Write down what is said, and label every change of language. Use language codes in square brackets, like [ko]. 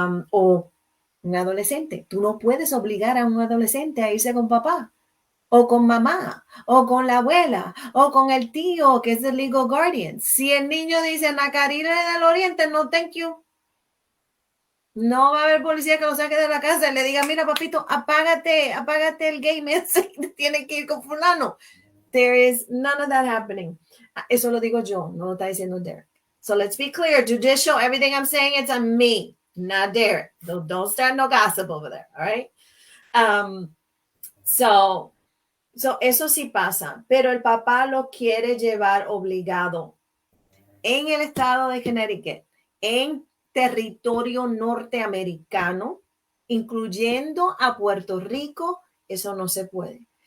[es] O un adolescente. Tú no puedes obligar a un adolescente a irse con papá o con mamá, o con la abuela, o con el tío que es el legal guardian. Si el niño dice, Nacarina del Oriente, [en] no, thank you. [es] No va a haber policía que lo saque de la casa y le diga, mira, papito, apágate el game ese, tiene que ir con fulano. [en] There is none of that happening. [es] Eso lo digo yo, no lo está diciendo Derik. [en] So let's be clear, judicial, everything I'm saying, it's on me, not Derik. Don't start no gossip over there, all right? [es] So eso sí pasa, pero el papá lo quiere llevar obligado. En el estado de Connecticut, en territorio norteamericano, incluyendo a Puerto Rico, eso no se puede.